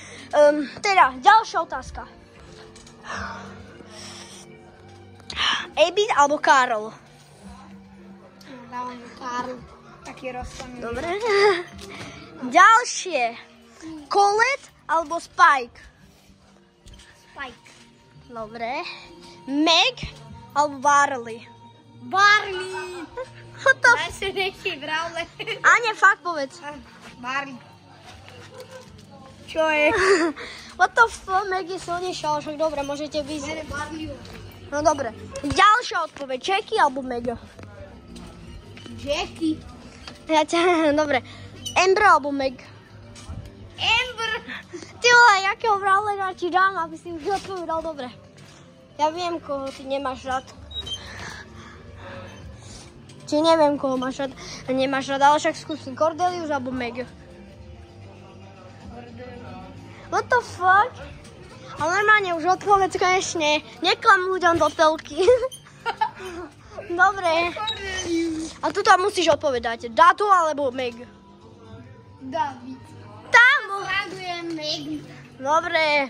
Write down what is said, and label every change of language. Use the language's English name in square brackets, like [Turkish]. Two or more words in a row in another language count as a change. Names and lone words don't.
[Slovak] Teda, ďalšia otázka. Abid alebo Karol? Dávam Karol. Taký rozsaný. Dobre. Ďalšie. Colette alebo Spike? Spike. Dobre. Meg alebo Barley? Barley. [English] What the [Slovak] Najsilnejší brawler. A nie, fakt povedz. Barley. Čo je? [English] What the fuck, [Slovak] Meg je silnejšia, ale však dobre, môžete vyzrieť. Barley. No dobre. Ďalšia odpoveď. Jackie alebo Meg? Jackie. Dobre. Amber alebo Meg? Amber. Ty vole, jakého brawlera ti dám, aby si už odpovedal dobre. Ja viem, koho ty nemáš rád. Či neviem, koho máš rád. Nemáš rád, ale však skúsim. Cordelius alebo Meg? [English] What the fuck? [Slovak] Ale normálne už odpovedz konečne. Neklam ľuďom do telky. Dobre. A tu tam musíš odpovedať. Dado alebo Meg? David. Tam. Sradujem Meg. Dobre.